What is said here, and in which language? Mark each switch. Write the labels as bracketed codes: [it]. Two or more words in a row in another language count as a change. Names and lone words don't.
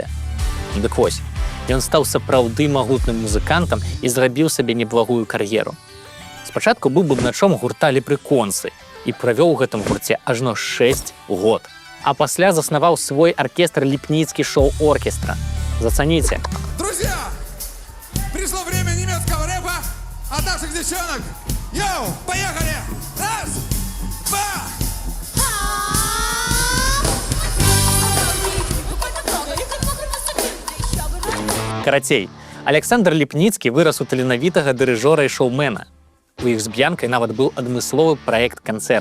[be] Дык вось, ён стаў сапраўды магутным музыкантам і зрабіў сабе неблагую кар'еру. Спачатку быў бубначом гурта «Лепрыконсы» і правёў у гэтым гурце ажно 6 год. А пасля заснаваў свой аркестр «Ліпніцкі шоу-оркестра». Зацаніце. [ru] Друзья, пришло время немецкого рэпа. от наших девчонок. Йоу, поехали! Раз, два. [be] Карацей, Александр Ліпніцкі вырас у таленавітага дырыжора і шоумена. У іх з Б'янкай нават быў адмысловы праект-канцэрт.